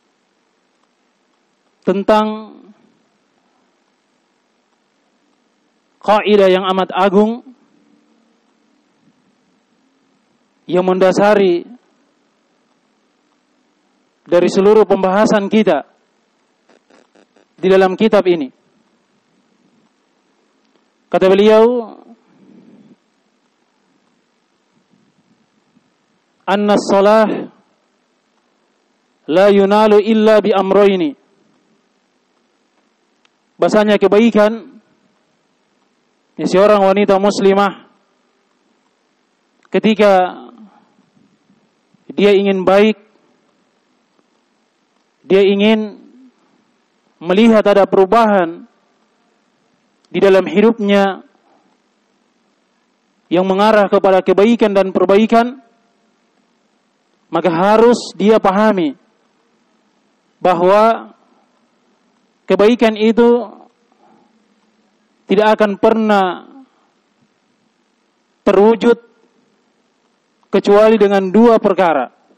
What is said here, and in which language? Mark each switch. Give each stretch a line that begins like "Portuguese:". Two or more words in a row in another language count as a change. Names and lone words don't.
Indonesian: tentang kaidah yang amat agung yang mendasari dari seluruh pembahasan kita di dalam kitab ini. Kata beliau,
Arabic: anna as-salah la yunalu illa bi amrayni.
Indonesian: Bahasanya kebaikan seorang wanita muslimah ketika dia ingin baik, dia ingin melihat ada perubahan di dalam hidupnya yang mengarah kepada kebaikan dan perbaikan, maka harus dia pahami bahwa kebaikan itu tidak akan pernah terwujud kecuali dengan dua perkara.